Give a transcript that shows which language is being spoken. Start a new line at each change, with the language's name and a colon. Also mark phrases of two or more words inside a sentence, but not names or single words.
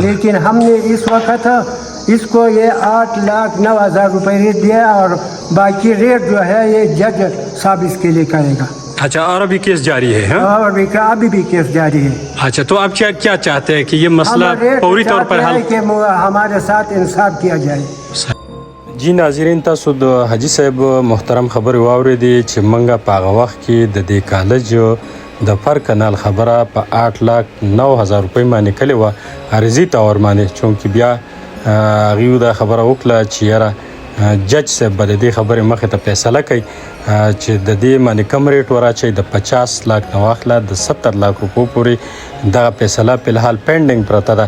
Urdu: لیکن ہم نے اس وقت اس کو یہ 8,09,000 روپے ریٹ دیا اور باقی ریٹ جو ہے یہ جج صاحب اس کے لیے کرے گا. اچھا، اور ابھی کیس جاری ہے؟ ہاں, اور ابھی بھی کیس جاری ہے. اچھا، تو آپ کیا چاہتے ہیں کہ یہ مسئلہ فوری طور پر حل? کہ ہمارے ساتھ انصاف کیا جائے. جی ناظرین,
Pashto: तاسو د حاجی صاحب محترم خبرې واورېدې چې منګه په هغه وخت کې د دې کالج د پر کانال خبره په 8,09,000 روپۍ باندې کړې وه عرضي تور باندې، چونکې بیا هغوی دا خبره وکړه چې یاره جج صاحب به د دې خبرې مخې ته فیصله کوي چې د دې باندې کم ریټ وراچوي، د 50 لاک نه واخله د 70 لاک روپو پورې دغه فیصله په الحال پینډینګ پرته ده.